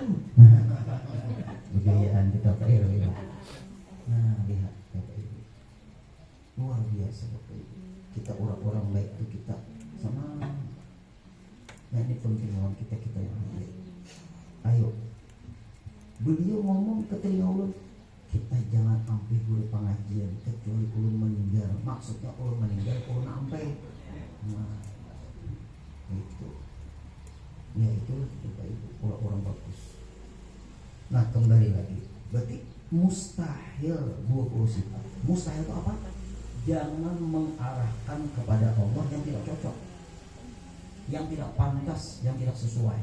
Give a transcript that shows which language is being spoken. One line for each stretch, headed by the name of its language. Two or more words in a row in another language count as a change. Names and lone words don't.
Banjar: Budayaan kita Pak RW. Nah lihat Bapak Ibu, luar biasa Bapak Ibu. Kita orang-orang baik itu kita sama. Nah ini penting lawan kita yang baik. Ayo, beliau ngomong ke telinga ulun, kita jangan sampai guru pengajian kecuali ulun meninggal. Maksudnya ulun meninggal, ulun sampai. Nah itu. Ya itulah Bapak Ibu, orang-orang bagus. Nah kembali lagi, berarti mustahil 20 sifat. Mustahil itu apa? Jangan mengarahkan kepada Allah yang tidak cocok, yang tidak pantas, yang tidak sesuai.